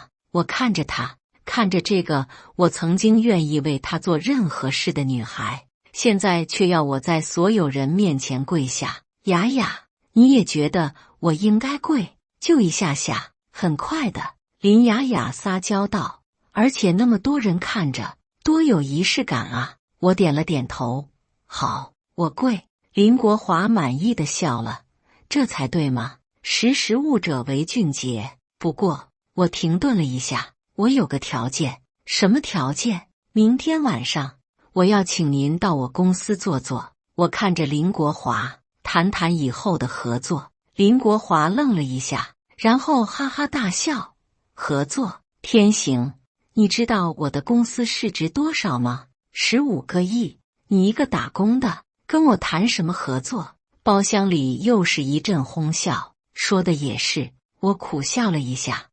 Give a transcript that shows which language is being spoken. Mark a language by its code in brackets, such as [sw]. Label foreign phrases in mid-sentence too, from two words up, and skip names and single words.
[zh] 我看着她，看着这個我曾經願意為她做任何事的女孩，現在卻要我在所有人面前跪下。雅雅，你也覺得我應該跪？就一下下，很快的。林雅雅撒嬌道，而且那麼多人看着，多有儀式感啊。我點了點頭。好，我跪。林國華滿意的笑了。這才對嘛，識時務者為俊傑。不過，我停頓了一下，我有個條件。什麼條件？明天晚上，我要請您到我公司坐坐。我看着林國華，談談以後的合作。林國華愣了一下，然後哈哈大笑。合作？天行，你知道我的公司市值多少嗎？15個億。你一個打工的，跟我談什麼合作？包廂裡又是一陣哄笑。說的也是，我苦笑了一下。